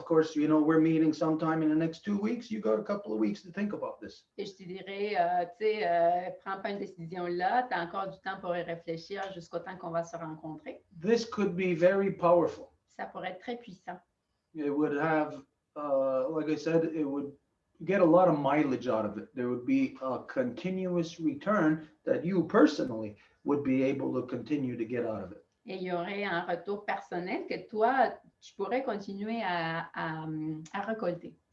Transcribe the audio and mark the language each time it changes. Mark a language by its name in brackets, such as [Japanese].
[English] Of course, you know, we're meeting sometime in the next 2 weeks. You got a couple of weeks to think about this. [French] Et je te dirais, tu sais, prends pas une décision là, tu as encore du temps pour y réfléchir jusqu'au temps qu'on va se rencontrer. [English] This could be very powerful. [French] Ça pourrait être très puissant. [English] It would have, like I said, it would get a lot of mileage out of it. There would be a continuous return that you personally would be able to continue to get out of it. [French] Et il y aurait un retour personnel que toi, tu pourrais continuer à récolter.